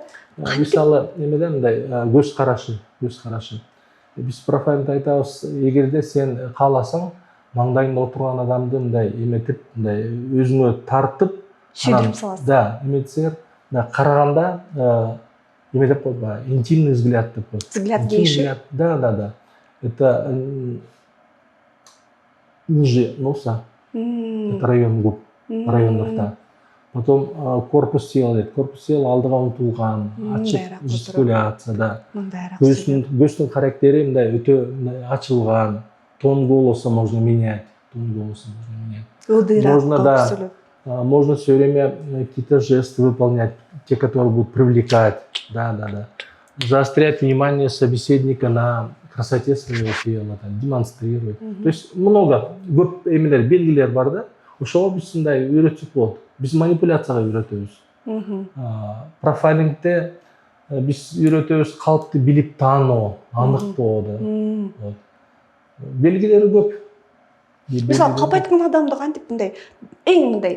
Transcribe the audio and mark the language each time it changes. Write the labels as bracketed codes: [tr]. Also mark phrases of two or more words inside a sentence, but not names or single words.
[ky] Мисалы, эмеде мындай көз карашы. Биз профайлда айтабыз, эгерде сен кааласаң, маңдайында отурган адамды мындай эметип, мындай өзүңө тартып, сүйдүрүп саласың. Да, эметсеңер, караганда эме деп коет, [ru] интимный взгляд [ky] деп коет. [ru] Взгляд гейши. Да. Это ниже носа. Это район губ, район рта. Потом корпус тела дейт. Корпус тела [ky] алдыга умтулган, ачык жестикуляция, да. Көздүн характери мындай өтө ачылган, [ru] тон голоса можно менять. Тон голоса можно менять. [ky] Ылдыйраак [ru] Можно, [ky] кылып да. сүйлөп. [ru] Можно все время какие-то жесты выполнять, те, которые будут привлекать. Да. Заострять внимание собеседника на красоте своего тела, там, демонстрировать. То есть много [ky] көп эмелер, белгилер бар да. Ошого биз ушундай үйрөтсөк болот. Биз манипуляцияга үйрөтөбүз. Профайлингде биз үйрөтөбүз калпты билип таануу, аныктоо. Вот. Белгилери көп. Мисалы калп айткан адамды кантип мындай эң мындай